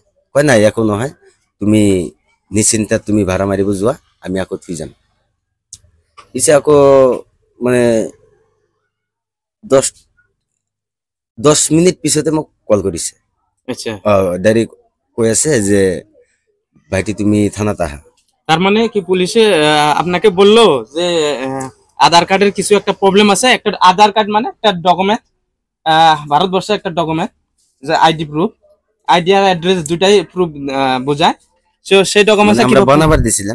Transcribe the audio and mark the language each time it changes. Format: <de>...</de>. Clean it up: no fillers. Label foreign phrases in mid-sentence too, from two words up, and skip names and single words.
<as>কয় নাই একো নহয়, তুমি নিশ্চিন্তাত তুমি ভাড়া মাৰিব যোৱা, আমি আকৌ থুই যাম। পিছে আকৌ মানে 10 মিনিট পিছতে মোক কল কৰিছে। আচ্ছা, ডাইরেক্ট কৈ আছে যে ভাইটি তুমি থানাত আহা।</as> <bn>তার মানে কি পুলিশে আপনাকে বললো যে আধার কার্ডের কিছু একটা প্রবলেম আছে? একটা আধার কার্ড মানে একটা ডকুমেন্ট, ভারতবর্ষের একটা ডকুমেন্ট, যে</bn> <en>ID proof,</en> <bn>আইডি আর অ্যাড্রেস দুটাই প্রুফ বোঝায়। সেই ডকুমেন্টে আমরা বানাবার দিছিলাম,</bn>